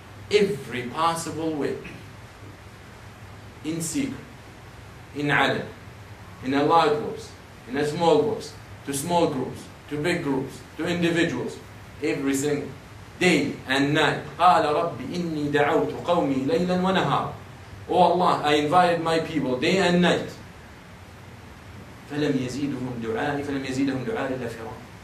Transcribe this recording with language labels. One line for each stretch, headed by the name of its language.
English: Every possible way. In secret, in alam, in a loud voice, in a small voice, to small groups, to big groups, to individuals, every single day and night.
Arabic: قال رب إني دعوت قومي ليلا ونهارا.
English: Oh Allah, I invited my people day and night.
Arabic: فلم يزيدهم دعائي إلا فرارا.